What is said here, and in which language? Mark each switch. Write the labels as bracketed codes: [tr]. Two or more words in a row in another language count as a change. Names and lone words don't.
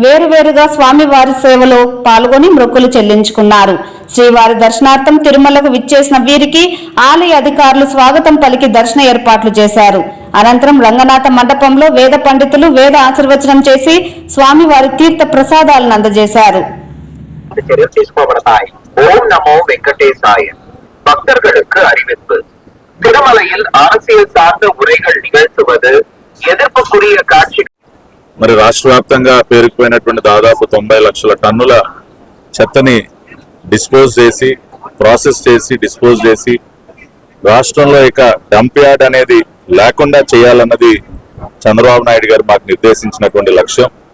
[te] వేరువేరుగా స్వామివారి సేవలో పాల్గొని మొక్కులు చెల్లించుకున్నారు. శ్రీవారి దర్శనార్థం తిరుమలకు విచ్చేసిన వీరికి ఆలయ అధికారులు స్వాగతం పలికి దర్శన ఏర్పాట్లు చేశారు. అనంతరం రంగనాథ మండపంలో వేద పండితులు వేద ఆశీర్వచనం చేసి స్వామివారి తీర్థ ప్రసాదాలను అందజేశారు. చర్యలు తీసుకోబడతాయి. [ta] ஓம் நமோ வெங்கடேசாய. பக்தர்களுக்கு அறிவிப்பு. திருமலையில் அரசியல் சார்ந்த உரைகள் நிகழ்த்துவது ఎదుర్కొకుడియ కాక్షి. [te] మరి రాష్ట్ర వ్యాప్తంగా పేరుకుపోయినటువంటి దాదాపు 90 లక్షల టన్నుల చెత్తని డిస్పోజ్ చేసి ప్రాసెస్ చేసి డిస్పోజ్ చేసి రాష్ట్రంలో ఇక డంప్ యార్డ్ అనేది లేకుండా చేయాలన్నది చంద్రబాబు నాయుడు గారు మాకు నిర్దేశించినటువంటి లక్ష్యం.